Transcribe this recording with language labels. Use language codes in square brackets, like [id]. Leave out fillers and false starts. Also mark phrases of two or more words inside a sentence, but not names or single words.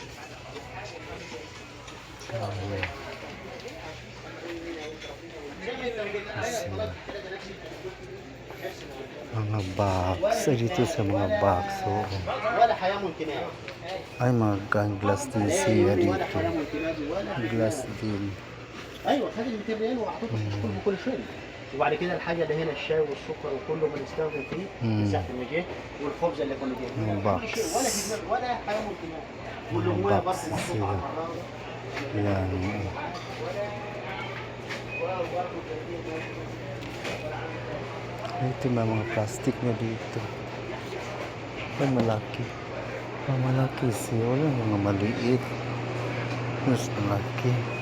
[tl] Kahoy. Mga box. Dito sa mga box, oh. Ay, mga glass din siya dito. Glass din. [ar] ايوه خد ال 200 ريال واعطيته كله بكل شيء. وبعد كده الحاجه ده هنا الشاي والسكر وكله بنستخدم فيه ساعه المجيه والخبز اللي كنا جايبينه ولا في دماغ ولا حاجه ممكن والميه برضه محطوطه على النار. [tl] Yan. Ito na mga plastic na dito. Ay, malaki. Malaki siya. Wala mga maliit. Mas malaki.